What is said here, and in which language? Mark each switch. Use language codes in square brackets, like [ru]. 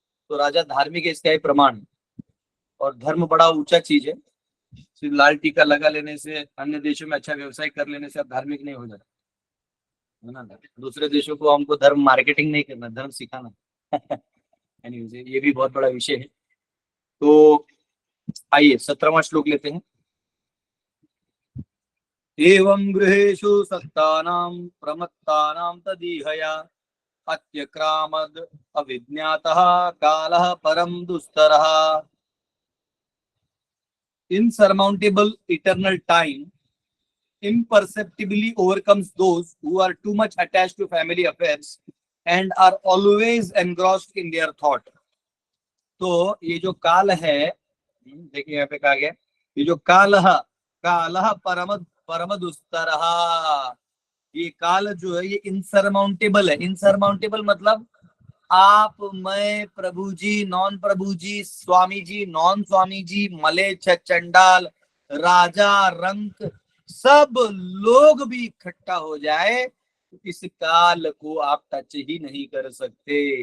[hi] तो राजा धार्मिक है, इसका ही प्रमाण है। और धर्म बड़ा ऊंचा चीज है, सिर्फ लाल टीका लगा लेने से, अन्य देशों में अच्छा व्यवसाय कर लेने से आप धार्मिक नहीं हो जाता है ना। दूसरे देशों को हमको धर्म मार्केटिंग नहीं करना, धर्म सिखाना। ये भी बहुत बड़ा विषय है। तो आइए 17वां श्लोक लेते हैं। [sa] एवं गृहेषु सत्तानां प्रमत्तानां तदीहया अत्यक्रामद् अविज्ञातः कालः परं दुस्तरः। [en] insurmountable eternal time imperceptibly overcomes those who are too much attached to family affairs and are always engrossed in their thought. [hi] तो ये जो काल है, देखिए यहाँ पे कहा गया, ये जो कालह कालह परम परम दुस्तरः, ये काल जो है ये इनसरमाउंटेबल है। इनसरमाउंटेबल मतलब आप, मैं, प्रभु जी, नॉन प्रभु जी, स्वामी जी, नॉन स्वामी जी, मलेच्छ, चंडाल, राजा, रंक, सब लोग भी इकट्ठा हो जाए तो इस काल को आप टच ही नहीं कर सकते।